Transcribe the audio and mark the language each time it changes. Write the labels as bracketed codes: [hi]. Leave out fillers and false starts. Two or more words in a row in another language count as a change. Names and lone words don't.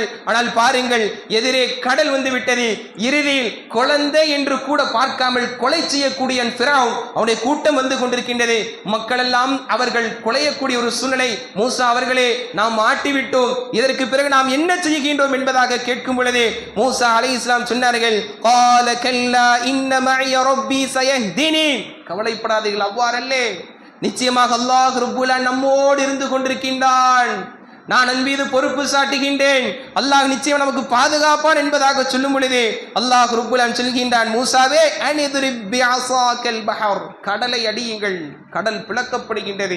[ta] ஆனால் பாருங்கள், எதிரே கடல் வந்து விட்டது. இறுதியில் குழந்தை என்று கூட பார்க்காமல் கொலை செய்யக்கூடிய ஃபிரௌன், அவனுடைய கூட்டம் வந்து கொண்டிருக்கின்றது. மக்கள் எல்லாம் அவர்கள் கொலையக்கூடிய ஒரு சூழ்நிலை. மூசா அவர்களே, நாம் மாட்டிவிட்டோம், இதற்கு பிறகு நாம் என்ன செய்கின்றோம் என்பதாக கேட்கும் பொழுது மூசா அலைஹிஸ்ஸலாம் சொன்னார்கள், [ar] قال كلا إن معي ربي سيهديني. [ta] கவலைப்படாதீர்கள், அவ்வாறல்லே, நிச்சயமாக அல்லாஹ் [ar] رب العالمين [ta] நம்மோடு இருந்து கொண்டிருக்கின்றான், நான் அன் மீது பொறுப்பு சாட்டுகின்றேன், அல்லாஹ் நிச்சயம் நமக்கு பாதுகாப்பான் என்பதாக சொல்லும் பொழுது அல்லாஹ் [ar] رب العالمين [ta] சொல்கின்றான், மூசாவே [ar] أن اضرب بعصاك البحر, [ta] கடலை அடியுங்கள், கடல் பிளக்கப்படுகின்றது.